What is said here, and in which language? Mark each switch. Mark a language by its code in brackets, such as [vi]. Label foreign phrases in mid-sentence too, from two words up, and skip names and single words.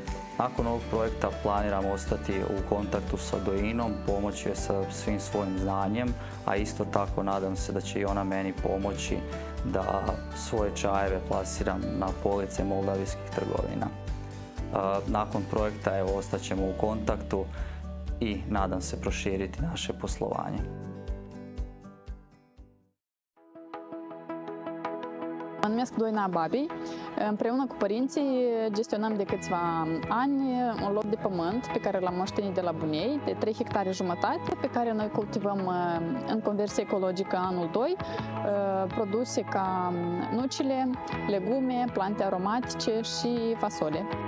[bs] Nakon ovog projekta planiram ostati u kontaktu sa Doinom, pomoći joj sa svim svojim znanjem, a isto tako nadam se da će i ona meni pomoći da svoje čajeve plasiram na police moldavijskih trgovina. Nakon projekta ostaćemo u kontaktu i nadam se proširiti naše poslovanje. [ro] Mă numesc Doina Babi. Împreună cu părinții gestionăm de câțiva ani un loc de pământ pe care l-am moștenit de la bunei, de 3 hectare jumătate, pe care noi cultivăm în conversie ecologică anul 2, produse ca nucile, legume, plante aromatice și fasole.